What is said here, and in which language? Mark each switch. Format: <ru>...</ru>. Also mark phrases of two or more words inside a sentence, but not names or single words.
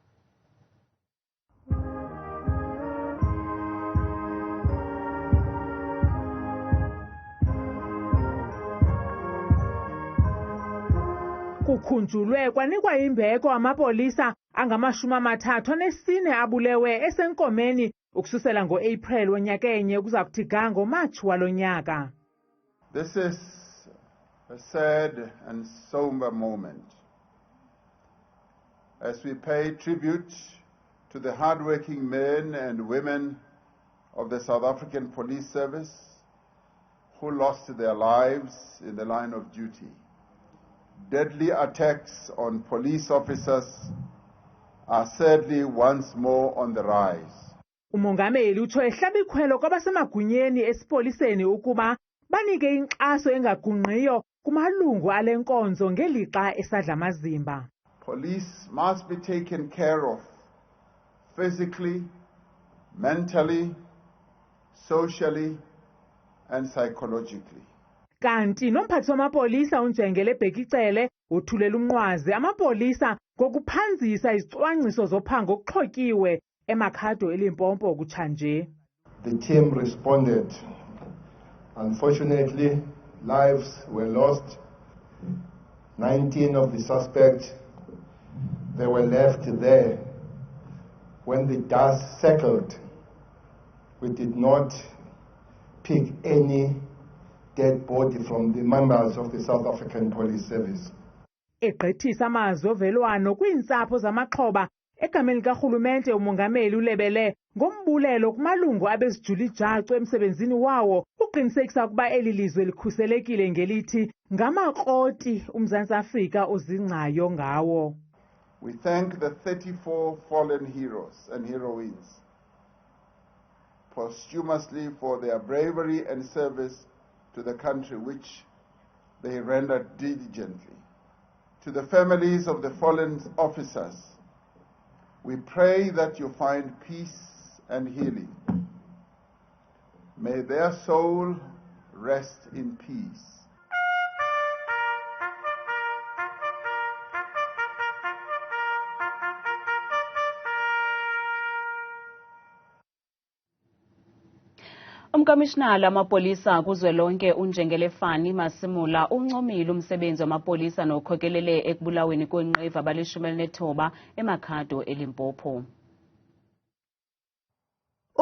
<xh>Kukhunjulwe kwanikwa imbeko amapolisa angama-34 abulewe esenkomeni ukususela ngo-April wonyaka enye kuza kuthi ga ngoMatshi walo nyaka.</xh> <en>This is a sad and somber moment as we pay tribute to the hard-working men and women of the South African Police Service who lost their lives in the line of duty. Deadly attacks on police officers are sadly once more on the rise.</en> <xh>Umongameli utsho ehlaba ikhwelo kwabasemagunyeni esipoliseni ukuba banike inkxaso engagungqiyo kumalungu ale nkonzo ngelixa esadla amazimba.</xh> <en>Police must be taken care of physically, mentally, socially, and psychologically.</en> <xh>Kanti nomphathi wamapolisa unjengele Bhekicele uthulela umnqwazi amapolisa ngokuphanzisa izicwangciso zophango okuxhotyiwe eMakhado eLimpopo kutshanje.</xh> <en>The team responded. Unfortunately, lives were lost. 19 of the suspects, they were left there. When the dust settled, we did not pick any dead body from the members of the South African Police Service.</en> <xh>Egqithisa amazwi ovelwano kwiintsapho zamaxhoba egameni likarhulumente umongameli ulebele ngombulelo kumalungu abezijula ijacu emsebenzini wawo uqinisekisa ukuba eli lizwe likhuselekile ngelithi ngamakroti uMzantsi Afrika ozingcayo ngawo.</xh> <en>We thank the 34 fallen heroes and heroines posthumously for their bravery and service to the country which they rendered diligently. To the families of the fallen officers, we pray that you find peace and healing. May their soul rest in peace.</en> <xh>Umkomishinala amapolisa kuzwelonke unjengele Fumana Iindaba uncomile umsebenzi wamapolisa nokhokelele ekubulaweni kwenqeva abali-19 eMakhado eLimpopo.</xh>